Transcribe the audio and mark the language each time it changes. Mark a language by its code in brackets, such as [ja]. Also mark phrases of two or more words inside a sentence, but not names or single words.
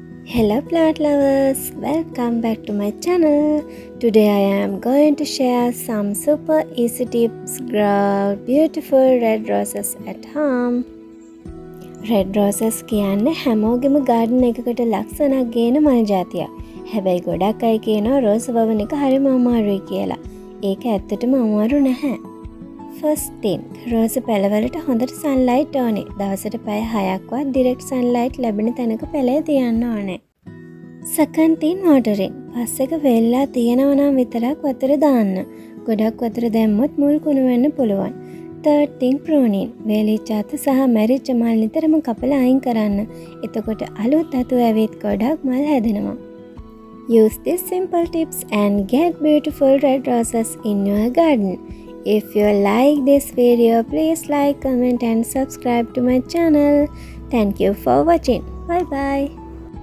[en] Hello plant lovers, welcome back to my channel. Today I am going to share some super easy tips grow beautiful red roses at home. Red roses [si] කියන්නේ හැමෝගෙම garden එකකට ලක්ෂණක් ගේන මල් జాතියක්. හැබැයි ගොඩක් අය කියනවා රෝස් වවන එක හරිම අමාරුයි කියලා. ඒක ඇත්තටම අමාරු නැහැ. [en] First thing, [si] රෝස පැලවලට හොඳට sunlight ඕනේ. දවසට පැය 6ක්වත් [en] direct sunlight [si] ලැබෙන තැනක පැලේ තියන්න ඕනේ. [en] Second thing, watering. [si] පස් එක වෙල්ලා තියෙනවා නම් විතරක් වතුර දාන්න. ගොඩක් වතුර දැම්මොත් මුල් කුණු වෙන්න පුළුවන්. [en] Third thing, pruning. [si] වේලිච්ච අත සහ මැරිච්ච මල් නිතරම කපලා අයින් කරන්න. එතකොට අලුත් අතු ඇවිත් ගොඩක් මල් හැදෙනවා. [en] Use these simple tips and get beautiful red roses in your garden. If you like this video, please like, comment and subscribe to my channel. Thank you for watching. Bye bye.